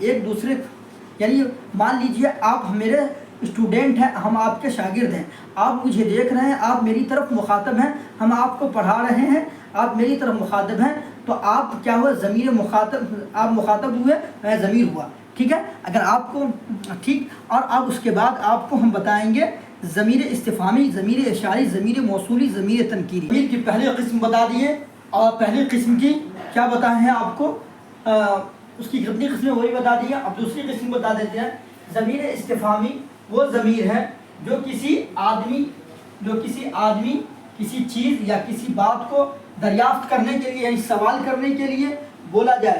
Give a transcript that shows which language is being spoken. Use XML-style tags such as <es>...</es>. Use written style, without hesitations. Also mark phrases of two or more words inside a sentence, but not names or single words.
<ur>ایک دوسرے، یعنی مان لیجیے آپ میرے اسٹوڈنٹ ہیں، ہم آپ کے شاگرد ہیں، آپ مجھے دیکھ رہے ہیں، آپ میری طرف مخاطب ہیں، ہم آپ کو پڑھا رہے ہیں، آپ میری طرف مخاطب ہیں، تو آپ کیا ہوا? ضمیر مخاطب، آپ مخاطب ہوئے، میں ضمیر ہوا. ٹھیک ہے۔ اگر آپ کو، ٹھیک، اور اب اس کے بعد آپ کو ہم بتائیں گے ضمیر استفہامی، ضمیر اشاری، ضمیر موصولی، ضمیر تنکیری۔ ضمیر کی پہلی قسم بتا دیے، اور پہلی قسم کی کیا بتائے ہیں آپ کو، اس کی کتنی قسمیں وہی بتا دی ہیں۔ اب دوسری قسم بتا دیتے ہیں۔ ضمیر استفہامی وہ ضمیر ہے جو کسی آدمی کسی چیز یا کسی بات کو دریافت کرنے کے لیے، یعنی سوال کرنے کے لیے بولا جائے۔</ur>